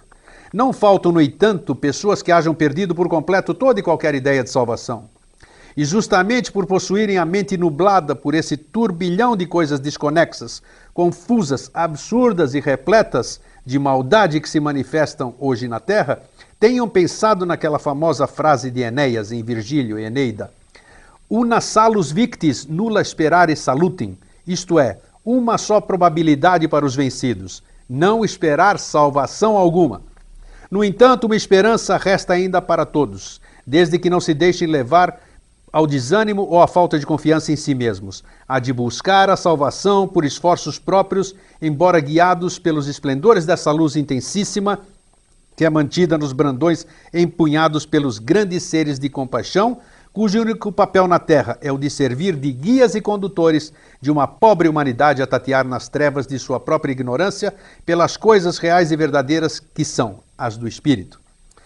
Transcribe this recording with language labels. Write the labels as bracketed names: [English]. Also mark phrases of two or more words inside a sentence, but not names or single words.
[Portuguese] Não faltam, no entanto, pessoas que hajam perdido por completo toda e qualquer ideia de salvação. E justamente por possuírem a mente nublada por esse turbilhão de coisas desconexas, confusas, absurdas e repletas de maldade que se manifestam hoje na Terra, tenham pensado naquela famosa frase de Enéas em Virgílio e Eneida: [Latin] Una salus victis nulla sperare salutem, [Portuguese] isto é, uma só probabilidade para os vencidos, não esperar salvação alguma. No entanto, uma esperança resta ainda para todos, desde que não se deixem levar ao desânimo ou à falta de confiança em si mesmos, a de buscar a salvação por esforços próprios, embora guiados pelos esplendores dessa luz intensíssima, que é mantida nos brandões empunhados pelos grandes seres de compaixão, cujo único papel na Terra é o de servir de guias e condutores de uma pobre humanidade a tatear nas trevas de sua própria ignorância pelas coisas reais e verdadeiras que são as do Espírito.